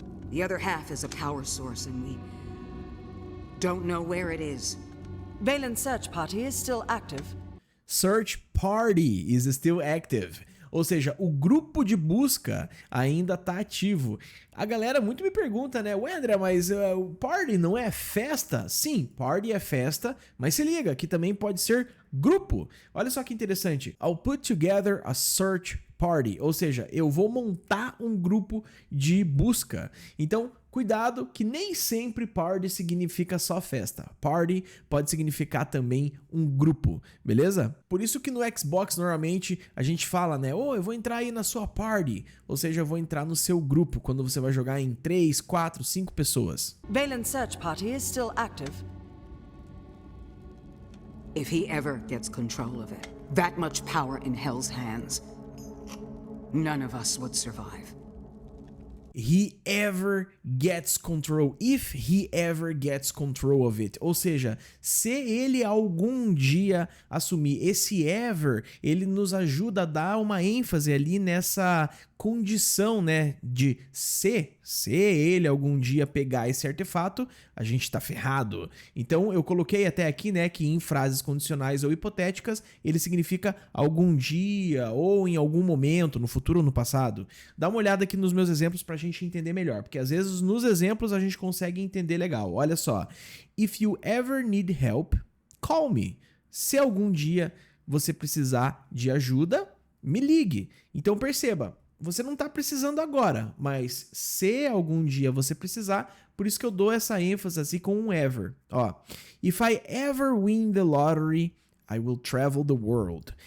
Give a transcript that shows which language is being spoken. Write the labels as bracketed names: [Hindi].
[English] The other half is a power source, and we don't know where it is. Valen Search Party is still active. Search Party is still active. [Portuguese] Ou seja, o grupo de busca ainda está ativo. A galera muito me pergunta, né? Ué, André, mas o party não é festa? Sim, party é festa, mas se liga, que também pode ser grupo. Olha só que interessante. I'll put together a search party. Ou seja, eu vou montar um grupo de busca. Então, cuidado que nem sempre party significa só festa. Party pode significar também um grupo, beleza? Por isso que no Xbox normalmente a gente fala, né? Eu vou entrar aí na sua party. Ou seja, eu vou entrar no seu grupo quando você vai jogar em 3, 4, 5 pessoas. [English] Valen Search Party is still active. If he ever gets control of it, that much power in Hell's hands, none of us would survive. He ever gets control. If he ever gets control of it. [Portuguese] Ou seja, se ele algum dia assumir esse ever, ele nos ajuda a dar uma ênfase ali nessa condição, né, de se ele algum dia pegar esse artefato, a gente tá ferrado. Então eu coloquei até aqui, né, que em frases condicionais ou hipotéticas, ele significa algum dia ou em algum momento, no futuro ou no passado. Dá uma olhada aqui nos meus exemplos pra gente entender melhor, porque às vezes nos exemplos a gente consegue entender legal. Olha só. [English] If you ever need help, call me. [Portuguese] Se algum dia você precisar de ajuda, me ligue. Então perceba, você não está precisando agora, mas se algum dia você precisar, por isso que eu dou essa ênfase assim com um ever. [English] Ó, if I ever win the lottery, I will travel the world.